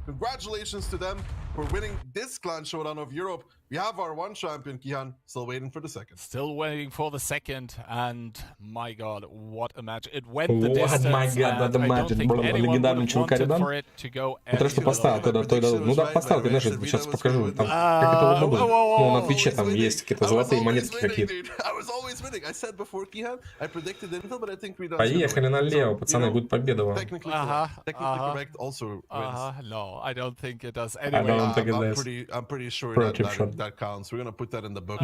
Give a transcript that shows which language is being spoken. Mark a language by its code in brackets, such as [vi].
[en] Congratulations to them for winning this clan showdown of Europe. We have our one champion, Kihan, still waiting for the second. Still waiting for the second, and my god, what a match. It went the distance, my god, what a match. [ru] Легендарный чувака Редан. Это что поставил, когда той дадут. Ну да, поставил, конечно, сейчас покажу. Там, как это удобно было. Ну, на Твиче там есть какие-то золотые монетки какие-то. Поехали налево, пацаны, будет победа вам. [en] No, I don't think it does. I don't think it does. I'm pretty sure that counts. We're gonna put that in the book.